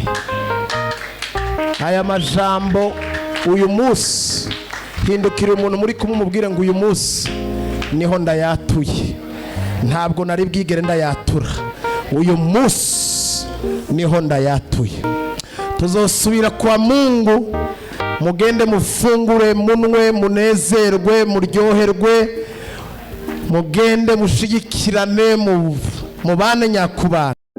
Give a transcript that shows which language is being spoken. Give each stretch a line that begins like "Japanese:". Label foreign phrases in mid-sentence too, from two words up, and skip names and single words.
Rundi: Aya majambo uyu munsi, hindukira umuntu muri kumwe umubwire ngo uyu munsi niho ndayatuye, ntabwo nari bwigere ndayatura. Uyu munsi niho ndayatuye. Tuzosubira kwa Mungu, mugende mufungure, munwe, munezerwe, muryoherwe, mugende mushigikirane, mubane nyakubana.